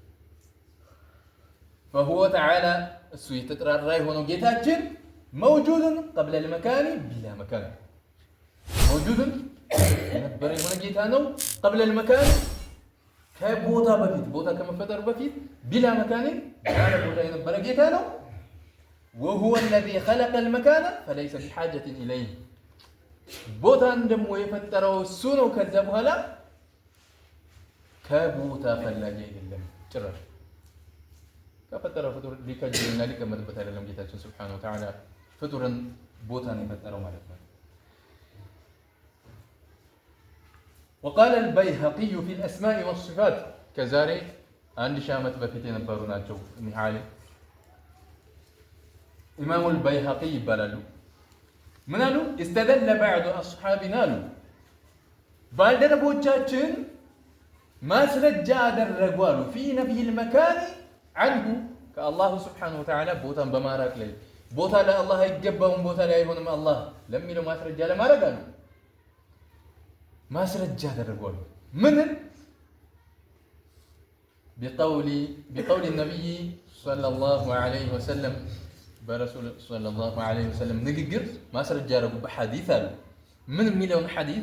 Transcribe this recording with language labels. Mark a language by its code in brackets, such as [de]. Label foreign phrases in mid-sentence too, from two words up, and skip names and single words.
[ar] فهو تعالى [am] እሱ የተጠራራ የሆነው ጌታችን [ar] موجود قبل المكان بلا مكان موجود [am] የነበረ የሆነ ጌታ ነው። [ar] قبل المكان [am] ከቦታ በፊት ቦታ ከመፈጠሩ በፊት [ar] بلا مكان [am] ያለ ቦታ የነበረ ጌታ ነው። [ar] وهو الذي خلق المكان فليس بحاجة إليه [am] ቦታን ደግሞ የፈጠረው እሱ ነው። ከዛ በኋላ ከቦታ ፈላጊ አይደለም ጭራሽ። ከፈጠረው ፍጡር ሊከጅልና ሊቀመጥበት አይደለም ጌታችን [ar] سبحانه وتعالى [am] ፍጡርን ቦታን የፈጠረው ማለት ነው። [ar] وقال البيهقي في الأسماء والصفات [am] ከዛሬ 1000 ዓመት በፊት የነበሩ ናቸው። እኒህ ዓሊም ኢማሙ አልበይሀቂ ይባላሉ። ምን አሉ? [ar] استدل بعض أصحابنا [am] አሉ ባልደረቦቻችን ማስረጃ አደረጉ አሉ [ar] في نفي المكان عنه [am] ከአላሁ [ar] سبحانه وتعالى [am] ቦታን በማራቅ ላይ ቦታ ለአላህ አይገባውም ቦታ ላይ አይሆንም አላህ ለሚለው ማስረጃ ለማድረግ አሉ ማስረጃ አደረጓሉ። ምንን? [ar] بقول النبي صلى الله عليه وسلم [am] በረሱል [ar] صلى الله عليه وسلم [am] ንግግር ማስረጃ ያደረጉ በሐዲስ አሉ። ምን የሚለውን ሐዲስ?